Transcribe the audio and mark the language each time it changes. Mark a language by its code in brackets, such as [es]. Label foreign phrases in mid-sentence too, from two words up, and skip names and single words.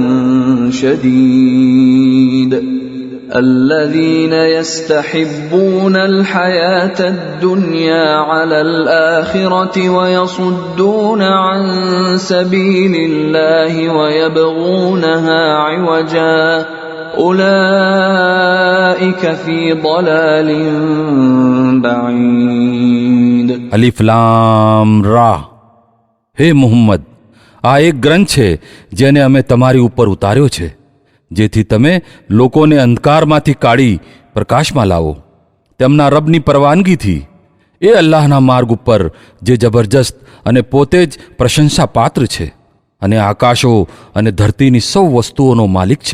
[ar] شديد الذين يستحبون الحياة الدنيا على الآخرة ويصدون عن سبيل الله ويبغونها عوجا أولئك في ضلال بعيد. ألف لام را. [gu] હે મુહમ્મદ, આ એક ગ્રંથ છે જેને અમે તમારી ઉપર ઉતાર્યો છે, જેથી તમે લોકોને અંધકારમાંથી કાઢી પ્રકાશમાં લાવો તેમના રબની પરવાનગીથી. એ અલ્લાહના માર્ગ ઉપર જે જબરજસ્ત અને પોતે જ પ્રશંસા પાત્ર છે, અને આકાશો અને ધરતીની સૌ વસ્તુઓનો માલિક છે.